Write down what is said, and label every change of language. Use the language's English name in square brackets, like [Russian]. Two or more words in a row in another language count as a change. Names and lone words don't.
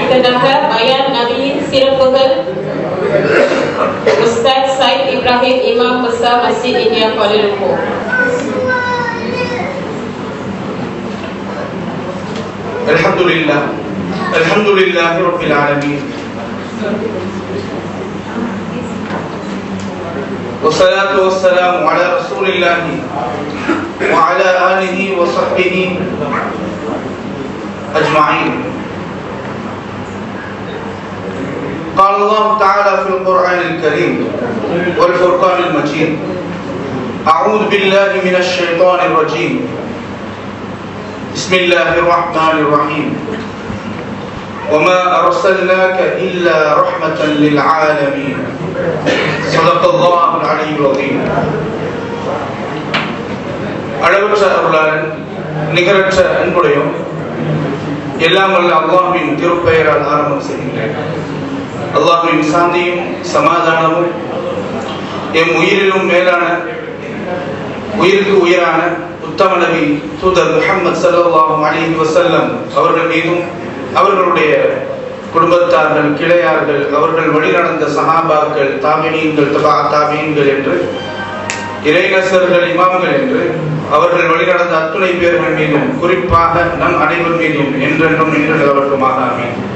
[Tamil] அடுத்ததாக பயான் நபியின் சிறப்புகள் உஸ்தாத் சையத் இப்ராஹிம் இமாம் முசா மஸ்ஜித் இந்தியா கோலாலம்பூர். [Arabic] الحمد لله رب العالمين والصلاة والسلام على رسول الله وعلى آله وصحبه أجمعين. قال الله تعالى في القرآن الكريم والفرقان المجيد: أعوذ بالله من الشيطان الرجيم. بسم الله الرحمن الرحيم. وما أرسلناك إلا رحمة للعالمين. صدق الله العلي العظيم. [Tamil] அளவற்ற அருளாளன் நிகரற்ற அன்புடையும் எல்லாம் வல்ல அல்லாஹ்வின் திருப்பெயரால் ஆரம்பம் செய்கின்றேன். அல்லாஹ்வின் சாந்தியும் சமாதானமும் எம் உயிரிலும் மேலான உயிருக்கு உயிரான உத்தம நபி தூதர் முஹம்மது [Arabic] صلى الله عليه وسلم [Tamil] அவர்கள் மீதும் அவர்களுடைய குடும்பத்தார்கள், கிளையார்கள், அவர்கள் வழிநடந்த சஹாபாக்கள், தாபிஈன்கள், தபா தாபிஈன்கள் என்று இறைநேசர்கள், இமாம்கள் என்று அவர்கள் வழிநடந்த அத்துணை பேர்கள் மீதும் குறிப்பாக நம் அனைவர் மீதும் என்றென்றும் நின்று நிலவட்டுமாக ஆமீன்.